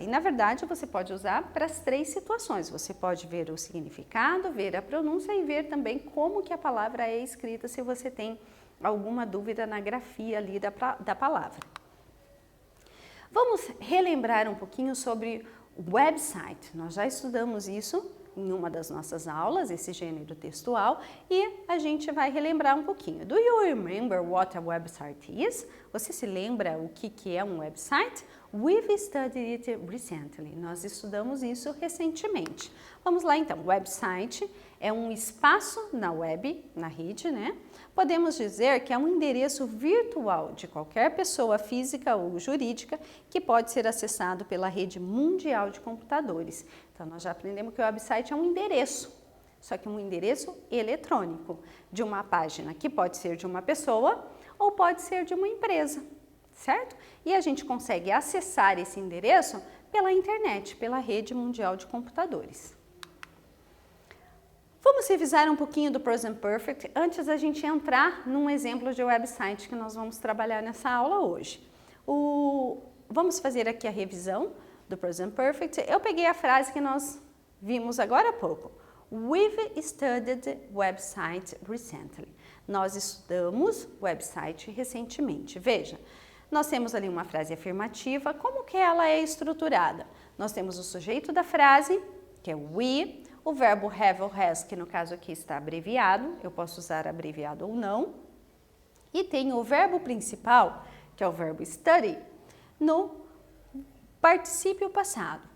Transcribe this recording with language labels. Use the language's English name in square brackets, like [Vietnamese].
[Portuguese] E, na verdade, você pode usar para as 3 situações. Você pode ver o significado, ver a pronúncia e ver também como que a palavra é escrita, se você tem alguma dúvida na grafia ali da palavra. Vamos relembrar um pouquinho sobre website. Nós já estudamos isso em uma das nossas aulas, esse gênero textual, e a gente vai relembrar um pouquinho. [English] Do you remember what a website is? [Portuguese] Você se lembra o que é um website? [English] We've studied it recently. [Portuguese] Nós estudamos isso recentemente. Vamos lá então. Website é um espaço na web, na rede, né? Podemos dizer que é um endereço virtual de qualquer pessoa física ou jurídica que pode ser acessado pela rede mundial de computadores. Então, nós já aprendemos que o website é um endereço, só que um endereço eletrônico de uma página que pode ser de uma pessoa ou pode ser de uma empresa, certo? E a gente consegue acessar esse endereço pela internet, pela rede mundial de computadores. Vamos revisar um pouquinho do Present Perfect antes da gente entrar num exemplo de website que nós vamos trabalhar nessa aula hoje. Vamos fazer aqui a revisão do Present Perfect. Eu peguei a frase que nós vimos agora há pouco. [English] We've studied website recently. [Portuguese] Nós estudamos website recentemente. Veja, nós temos ali uma frase afirmativa. Como que ela é estruturada? Nós temos o sujeito da frase, que é we, o verbo have ou has, que no caso aqui está abreviado, eu posso usar abreviado ou não, e tem o verbo principal, que é o verbo study, no particípio passado.